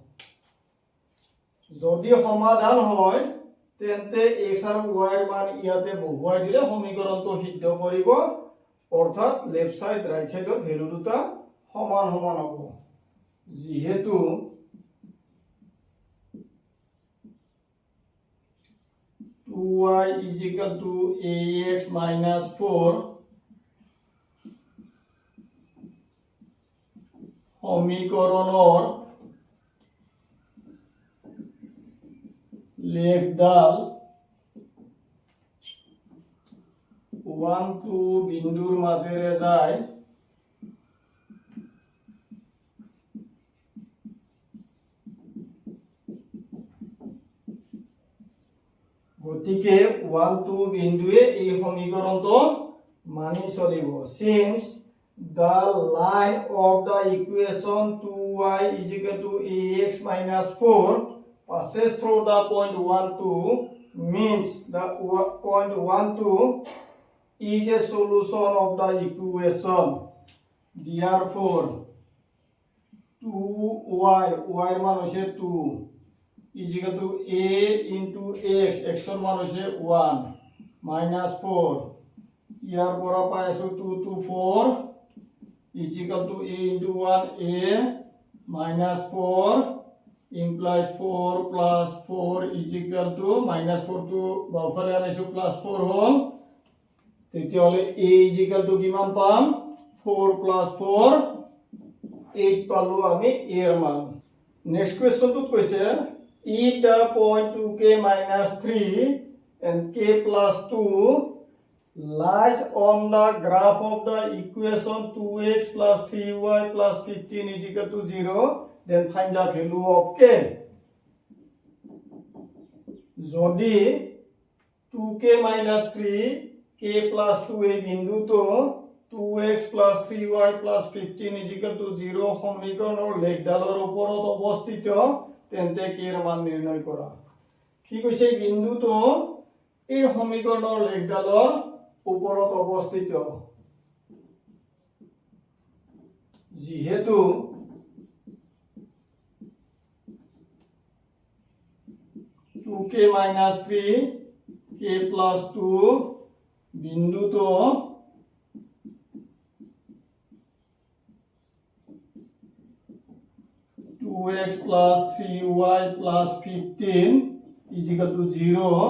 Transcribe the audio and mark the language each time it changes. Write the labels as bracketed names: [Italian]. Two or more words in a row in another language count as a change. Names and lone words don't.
[Assamese] যদি সমাধান হয় তেন্তে x আৰু y এর মান ইয়াতে বহুৱাই দিলে সমীকৰণটো সিদ্ধ কৰিব অৰ্থাৎ [English] left side right side [Assamese] ভ্যালু দুটা সমান সমান হ'ব যেহেতু [English] 2y is equal to ax minus 4 [Assamese] সমীকৰণৰ লেখডাল 1 2 বিন্দুৰ মাজেৰে যায় গতিকে 1 2 বিন্দুৱে এই সমীকৰণটো মানি চলিব since [English] the line of the equation 2y is equal to ax minus 4 passes through the point 1 2 means the point 1 2 is a solution of the equation therefore [Assamese] 2y y মান হৈছে 2 [English] is equal to a into [Assamese] x x ৰ মান হৈছে 1 minus 4 ইয়াৰ পৰা পাই আছো 2 to 4 [English] is equal to a into 1 a minus 4 implies 4 plus 4 is equal to minus 4 [Assamese] to বাওঁফালে আনিছো plus 4 হল তেতিয়াহলে [English] a is equal to [Assamese] কিমান পাম 4 plus 4 8 পালো আমি a এর মান [English] next question [Assamese] কৈছে [English] if the point 2k minus 3 and k plus 2 lies on the graph of the equation 2x plus 3y plus 15 is equal to 0 then find the value of k [Assamese] যদি 2k minus 3 k plus 2 এই বিন্দুটো 2x plus 3y plus 15 [English] is equal to [Assamese] 0 সমীকৰণৰ লেখডালৰ ওপৰত অৱস্থিত তেন্তে k এর মান নিৰ্ণয় কৰা কি কৈছে বিন্দুটো এই সমীকৰণৰ লেখডালৰ ওপৰত অৱস্থিত যেহেতু 2k minus 3 k plus 2 বিন্দুটো x plus 3y plus 15 [English] is equal to [Assamese] 0